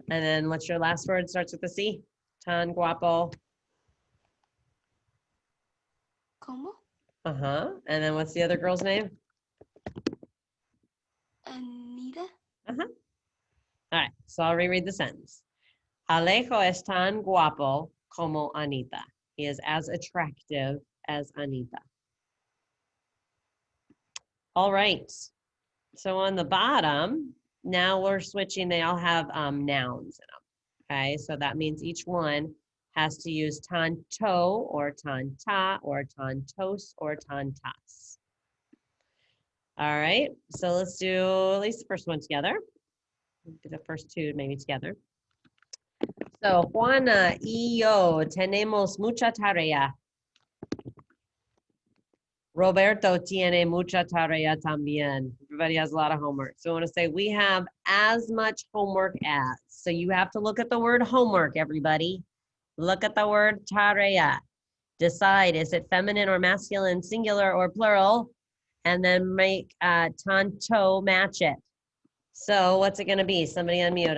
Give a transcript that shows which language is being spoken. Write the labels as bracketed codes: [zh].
[en] And then what's your last word? Starts with a C. [es] Tan guapo. como, Uh-huh. [en] And then what's the other girl's name? Anita, Uh-huh. All right. So I'll reread the sentence. [es] Alejo es tan guapo como Anita. [en] He is as attractive as Anita. All right. So on the bottom, now we're switching. They all have nouns in them. Okay. So that means each one has to use tanto or tanta or tantos or tantas. All right. So let's do at least the first one together. Do the first 2 maybe together. [es] So Juana y yo tenemos mucha tarea. Roberto tiene mucha tarea también. [en] Everybody has a lot of homework. So I want to say we have as much homework as. So you have to look at the word homework, everybody. Look at the word tarea. Decide, is it feminine or masculine, singular or plural? And then make tanto match it. So what's it going to be? Somebody unmute.